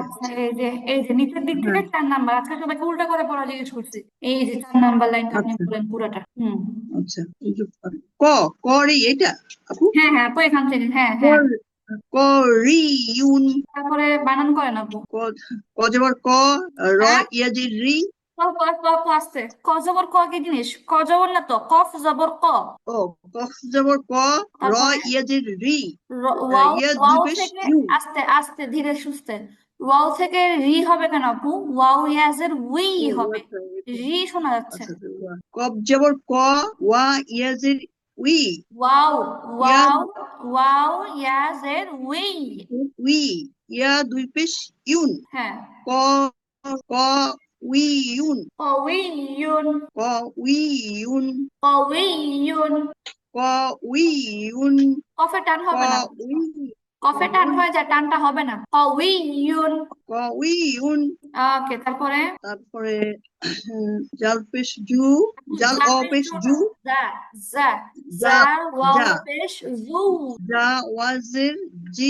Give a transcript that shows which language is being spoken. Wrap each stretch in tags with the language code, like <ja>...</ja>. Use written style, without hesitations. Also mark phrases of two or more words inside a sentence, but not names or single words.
<bn>আচ্ছা এই যে নিচের দিক থেকে হ্যাঁ 4 নাম্বার আজকে সবাইকে উল্টা করে পড়া জিজ্ঞেস করছি এই যে 4 নাম্বার লাইনটা আপনি আচ্ছা বলেন পুরোটা আচ্ছা এই যে ক করি এটা আপু হ্যাঁ হ্যাঁ আপু এখান থেকে হ্যাঁ হ্যাঁ কর করিউন তারপরে বানান করেন আপু ক ক জবর ক র হ্যাঁ ইয়াজি রি আপু আসছে ক জবর ক কি জিনিস ক জবর না তো কফ জবর ক ও কফ জবর ক র তারপরে ইয়াজি রি ওয়াও ইয়া দুই ওয়াও পেশ থেকে ইউ আস্তে আস্তে ধীরে সুস্থে ওয়াও থেকে রি হবে কেন আপু ওয়াও ইয়াজের উই ও হবে আচ্ছা রি শোনা যাচ্ছে আচ্ছা কফ জবর ক ওয়া ইয়াজি উই ওয়াও ইয়া ওয়াও ইয়াজের উই উই ইয়া দুই পেশ ইউন হ্যাঁ ক ক উইউন কউইয়ুন ক উইউন কউইয়ুন ক উইউন কফে টান ক হবে না উই কফে টান হয়ে যায় টানটা হবে না কউইয়ুন ক উইউন ওকে তারপরে তারপরে জাল পেশ জু জাল যা অ পেশ পেশ জু না জু যা যা জা যা ওয়াও জা পেশ জু জা ওয়াজের জি</bn>